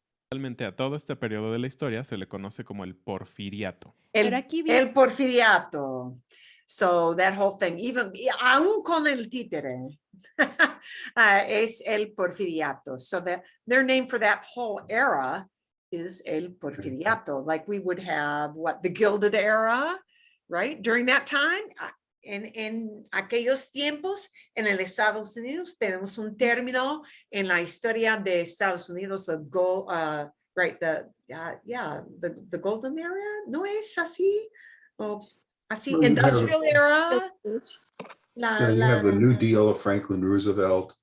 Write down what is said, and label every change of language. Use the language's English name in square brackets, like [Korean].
[Spanish] Realmente a todo este periodo de la historia se le conoce como el porfiriato. El porfiriato. [English] So that whole thing, [Spanish] aún con el títere, es el porfiriato. [English] So their name for that whole era is el porfiriato. Like we would have the Gilded Era, right? During that time, [Spanish] en aquellos tiempos, en el Estados Unidos, tenemos un término en la historia de Estados Unidos, [English] right, the golden era, [Spanish] ¿no es así? O así, [English] Well, you have- industrial era. Yeah, you have the New Deal of Franklin Roosevelt.